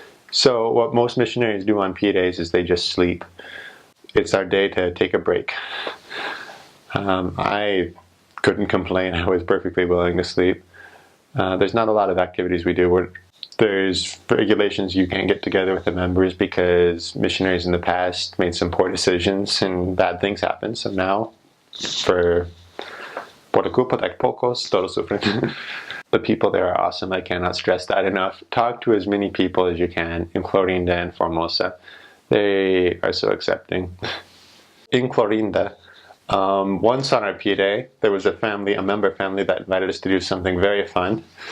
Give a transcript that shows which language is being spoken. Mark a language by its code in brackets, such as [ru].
[en] So what most missionaries do on P-Days is they just sleep. It's our day to take a break. I couldn't complain. I was perfectly willing to sleep. There's not a lot of activities we do. There's regulations you can't get together with the members because missionaries in the past made some poor decisions and bad things happen. So now, [es] por culpa de pocos, todos sufren. [en] The people there are awesome. I cannot stress that enough. Talk to as many people as you can in Clorinda and Formosa. They are so accepting. In Clorinda, once on our P-Day, there was a member family that invited us to do something very fun.